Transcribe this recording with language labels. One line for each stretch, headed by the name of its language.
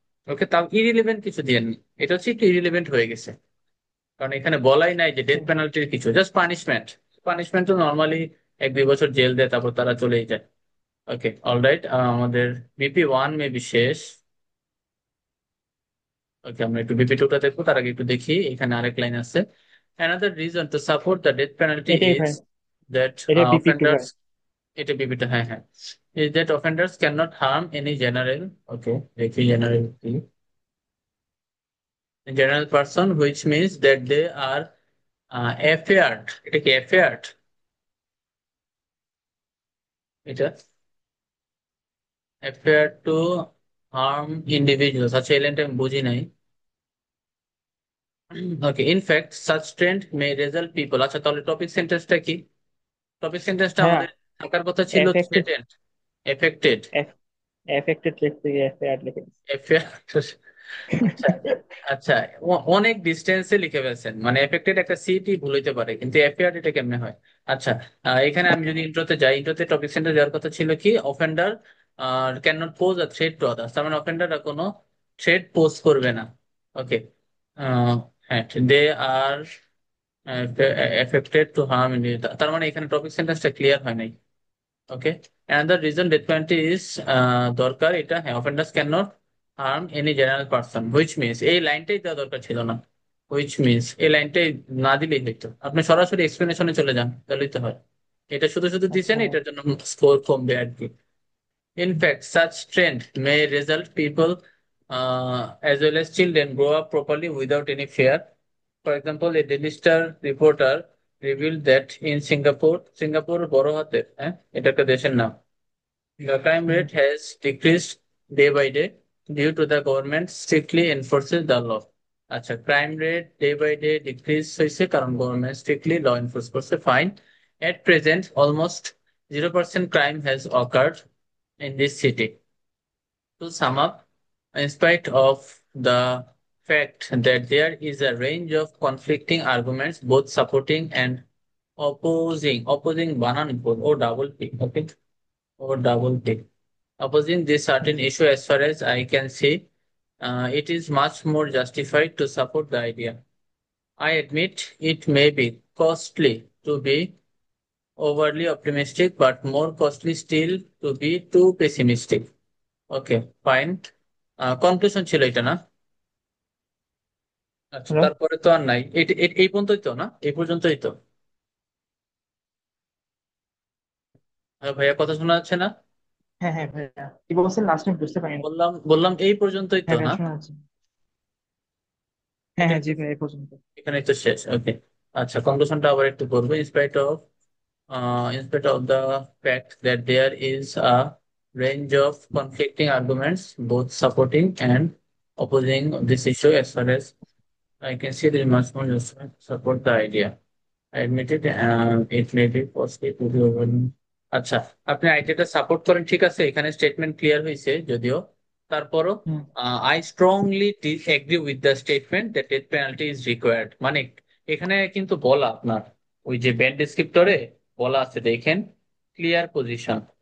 Bangla: ওকে, তাও ইরিলিভেন্ট কিছু দিয়ে এটা হচ্ছে একটু ইরিলিভেন্ট হয়ে গেছে, কারণ এখানে বলাই নাই যে ডেথ পেনাল্টির কিছু, জাস্ট পানিশমেন্ট। পানিশমেন্ট তো নর্মালি 1-2 বছর জেল দেয়, তারপর তারা চলেই যায়। ওকে, অলরাইট, আমাদের বিপি 1 মেবি শেষ। ওকে, আমরা একটু বিপি 2টা দেখবো, তার আগে একটু দেখি এখানে আরেক লাইন আছে।
English: Another reason to support the death penalty
Bangla: এটাই
English: is
Bangla: ভাই,
English: that
Bangla: এটা বিপি 2
English: offenders,
Bangla: ভাই। এটা বিবিটা, হ্যাঁ হ্যাঁ,
English: is that offenders cannot harm any general, okay, দেখি general কি, general person, which means that they are affair,
Bangla: এটা কি
English: affair?
Bangla: এটা
English: affair to harm individuals,
Bangla: আচ্ছা এই লাইনটা আমি বুঝি নাই।
English: okay, in fact such trend may result people,
Bangla: আচ্ছা তাহলে টপিক সেন্টেন্সটা কি? টপিক সেন্টেন্সটা হ্যাঁ, আমাদের থাকার কথা ছিল
English: affected, threatened, affected,
Bangla: এফেক্টেড লিখতে গিয়ে এফআইআর লিখে দিছি।
English: affair।
Bangla: আচ্ছা, আচ্ছা, অনেক ডিস্টেন্সে লিখে ফেলছেন, মানে এফেক্টেড একটা সিটি ভুল হইতে পারে, কিন্তু এফএআর এটা কেমনে হয়? আচ্ছা, এখানে আমি যদি ইন্ট্রোতে যাই, ইন্ট্রোতে টপিক সেন্টার যাওয়ার কথা ছিল কি,
English: offender can not pose a threat to others,
Bangla: তার মানে অফেন্ডাররা কোনো থ্রেট পোজ করবে না। ওকে, হ্যাঁ,
English: they are affected to harm,
Bangla: তার মানে এখানে টপিক সেন্টেন্সটা ক্লিয়ার হয় নাই।
English: okay, another reason death penalty is দরকার, এটা হ্যাঁ, offenders can not harm any general person, which means
Bangla: এই লাইনটাই দেওয়া দরকার ছিল না। হুইচ মিনস এই লাইনটাই না দিলেই হইতো, আপনি সরাসরি এক্সপ্লেনেশনে চলে যান, তাহলেই তো হয়। এটা শুধু শুধু আচ্ছা দিচ্ছেন, এটার জন্য স্কোর কমবে আর কি।
English: In fact, such trend may result people as well as children grow up properly without any fear. For example, a Daily Star reporter revealed that in Singapore, Singapore
Bangla: বড় হাতের, হ্যাঁ, এটা একটা দেশের নাম,
English: the crime হুম, rate has decreased day by day due to the government strictly enforces the law.
Bangla: আচ্ছা, crime rate day by day decrease হয়েছে কারণ গভর্নমেন্ট স্ট্রিক্টলি ল এনফোর্স করছে, fine.
English: At present almost 0% crime has occurred in this city. To sum up, in spite of the fact that there is a range of conflicting arguments, both supporting and opposing banan or double P, okay, or double P, opposing this certain issue, as far as I can see, it is much more justified to support the idea. I admit it may be costly to be overly optimistic, but more costly still to be too pessimistic.
Bangla: Okay, fine, conclusion ছিল এটা না? আচ্ছা, hello. তারপরে তো আর নাই, এই পর্যন্তই তো না, এই পর্যন্তই তো। ভাইয়া কথা শোনা যাচ্ছে না? হ্যাঁ হ্যাঁ ভাইয়া, কি বলছেন লাস্ট টাইম বুঝতে পারিনি। বললাম বললাম এই পর্যন্তই তো হ্যাঁ না? ভাইয়া শোনা যাচ্ছে। হ্যাঁ এটাই হ্যাঁ তো, জি ভাই, এই পর্যন্ত। এখানেই তো শেষ। ওকে, আচ্ছা, কনক্লুশনটা আবার একটু করবো।
English: In spite of the fact that there is a range of conflicting arguments, both supporting and opposing this issue, as far as I can see, there is much more justified to support the idea. I admit it, it may be costly to be overwhelming.
Bangla: আচ্ছা, আপনি আইডিয়াটা support করেন, ঠিক আছে, এখানে statement clear হয়েছে যদিও, তারপরও হুম
English: I strongly agree with the statement that death penalty is required,
Bangla: মানে এখানে কিন্তু বলা আপনার ওই যে ব্যান্ড ডেসক্রিপ্টরে বলা আছে দেখেন, ক্লিয়ার পজিশন।